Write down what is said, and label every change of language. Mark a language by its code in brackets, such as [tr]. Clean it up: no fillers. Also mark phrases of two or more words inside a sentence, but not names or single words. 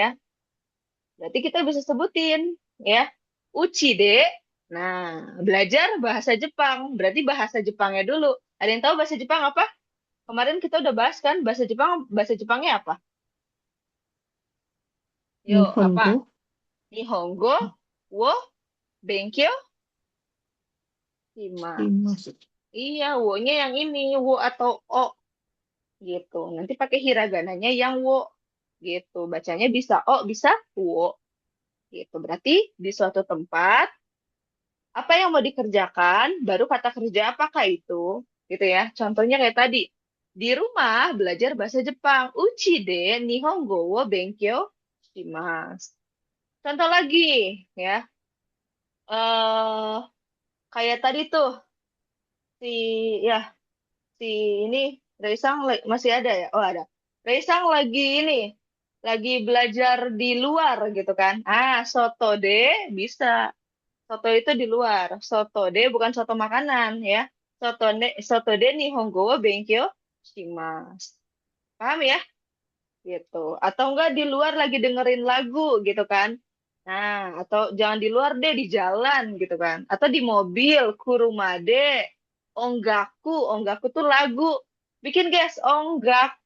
[id] Berarti kita bisa sebutin. Ya. Uchide. Nah, belajar bahasa Jepang. Berarti bahasa Jepangnya dulu. Ada yang tahu bahasa Jepang apa? Kemarin kita udah bahas kan bahasa Jepangnya apa? Yuk, apa? Nihongo. [ja] 日本語を勉強します. [id] Shimasu. Iya, wo-nya yang ini, wo atau o gitu. Nanti pakai hiragananya yang wo gitu. Bacanya bisa o, bisa wo gitu. Berarti di suatu tempat apa yang mau dikerjakan, baru kata kerja apakah itu, gitu ya. Contohnya kayak tadi, di rumah belajar bahasa Jepang. [ja] うちで日本語を勉強します. [id] Contoh lagi, ya. Kayak tadi tuh si ya si ini Reisang masih ada ya? Oh ada. Reisang lagi ini lagi belajar di luar gitu kan? [ja] 外で [id] bisa. Soto itu di luar. [ja] 外で [id] bukan soto makanan ya. [ja] 外で日本語を勉強します. [id] Paham ya? Gitu. Atau enggak di luar lagi dengerin lagu gitu kan. Nah, atau jangan di luar deh, di jalan gitu kan. Atau di mobil, [ja] 車で、音楽. [id] Onggaku tuh lagu. Bikin guys, onggaku.